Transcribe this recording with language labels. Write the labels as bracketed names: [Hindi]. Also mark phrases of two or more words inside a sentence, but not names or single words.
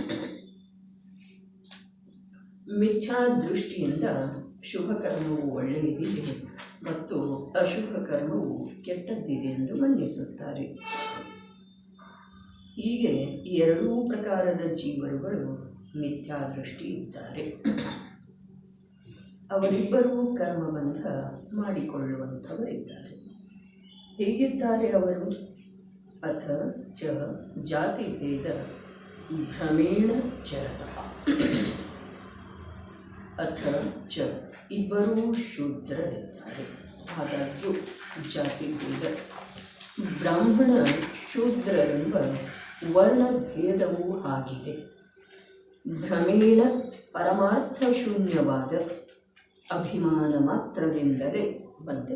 [Kannada] ಮಿಥ್ಯಾ ದೃಷ್ಟಿಯಿಂದ ಶುಭ ಕರ್ಮವು ಒಳ್ಳೆಯದಿದೆ ಮತ್ತು ಅಶುಭ ಕರ್ಮವು ಕೆಟ್ಟದ್ದಿದೆ ಎಂದು ಮನ್ನಿಸುತ್ತಾರೆ. ಹೀಗೆ 2 ಪ್ರಕಾರದ ಜೀವರುಗಳು ಮಿಥ್ಯಾದೃಷ್ಟಿ ಇದ್ದಾರೆ. ಅವರಿಬ್ಬರೂ ಕರ್ಮಬಂಧ ಮಾಡಿಕೊಳ್ಳುವಂಥವರಿದ್ದಾರೆ. ಹೇಗಿದ್ದಾರೆ ಅವರು? [Sanskrit] ಅಥ ಚ ಜಾತಿಭೇದ ಭ್ರಮೇಣ ಚರತಃ. [Kannada] ಅಥ ಚ ಇಬ್ಬರೂ ಶೂದ್ರರಿದ್ದಾರೆ. ಆದಾಗ್ಯೂ ಜಾತಿಭೇದ, ಬ್ರಾಹ್ಮಣ ಶೂದ್ರರೆಂಬ ವರ್ಣಭೇದವೂ ಆಗಿದೆ. ಭ್ರಮೇಣ ಪರಮಾರ್ಥ ಶೂನ್ಯವಾದ ಅಭಿಮಾನ ಮಾತ್ರದಿಂದಲೇ ಬಂತೆ.